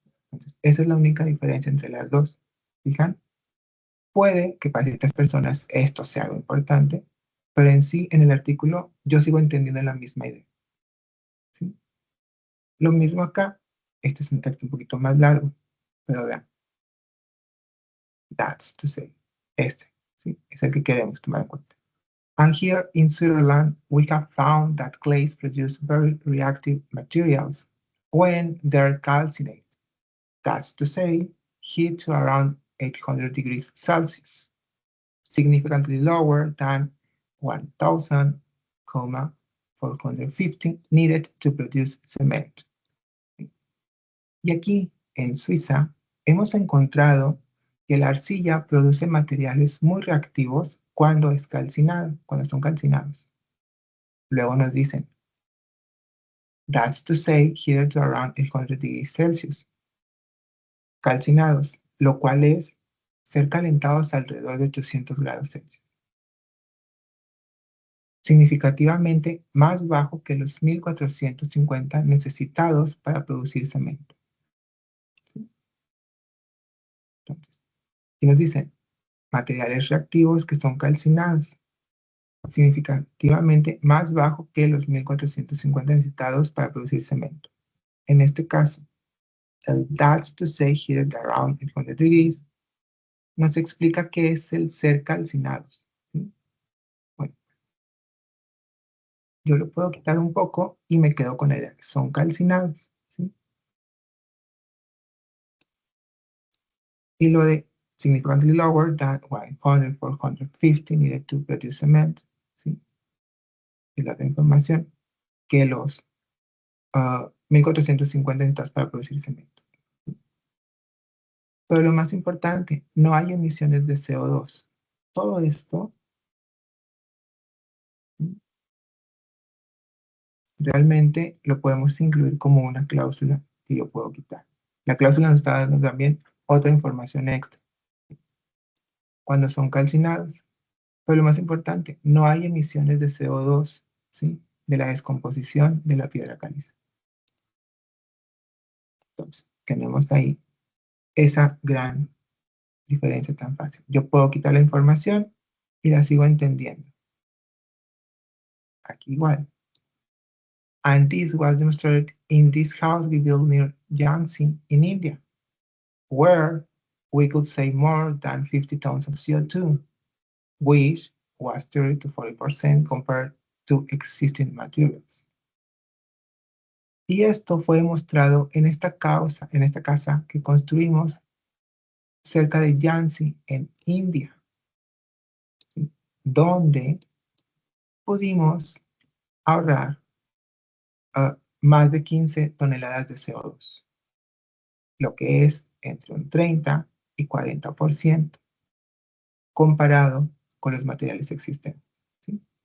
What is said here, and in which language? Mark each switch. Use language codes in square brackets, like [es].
[es] Entonces, esa es la única diferencia entre las dos. ¿Fijan? Puede que para ciertas personas esto sea algo importante, pero en sí, en el artículo, yo sigo entendiendo la misma idea. ¿Sí? Lo mismo acá. Este es un texto un poquito más largo, pero vean. [en] That's to say. [es] ¿Sí? Es el que queremos tomar en cuenta. [en] And here in Switzerland, we have found that clays produce very reactive materials when they're calcined. That's to say, heat to around 800 degrees Celsius, significantly lower than 1,450 needed to produce cement. [es] Y aquí, en Suiza, hemos encontrado que la arcilla produce materiales muy reactivos cuando son calcinados. Luego nos dicen, [en] that's to say, heated to around 800 degrees Celsius. [es] Calcinados, lo cual es ser calentados alrededor de 800 grados Celsius. Significativamente más bajo que los 1450 necesitados para producir cemento. ¿Sí? Entonces, y nos dicen, materiales reactivos que son calcinados, significativamente más bajo que los 1450 necesitados para producir cemento. En este caso, el [en] that's to say heated around 800 degrees [es] nos explica qué es el ser calcinados. ¿Sí? Bueno, yo lo puedo quitar un poco y me quedo con la idea que son calcinados. ¿Sí? Y lo de [en] significantly lower than 1,450 needed to produce cement. [es] ¿Sí? Y la otra información que los 1450 necesitados para producir cemento. Pero lo más importante, no hay emisiones de CO2. Todo esto realmente lo podemos incluir como una cláusula que yo puedo quitar. La cláusula nos está dando también otra información extra. Cuando son calcinados, pero lo más importante, no hay emisiones de CO2, ¿sí? De la descomposición de la piedra caliza. Entonces, tenemos ahí esa gran diferencia tan fácil. Yo puedo quitar la información Y la sigo entendiendo. Aquí igual. [en] And this was demonstrated in this house we built near Jhansi in India, where we could save more than 50 tons of CO2, which was 30 to 40% compared to existing materials. [es] Y esto fue demostrado en esta casa que construimos cerca de Jhansi, en India, ¿sí? Donde pudimos ahorrar más de 15 toneladas de CO2, lo que es entre un 30 y 40% comparado con los materiales existentes, ¿sí?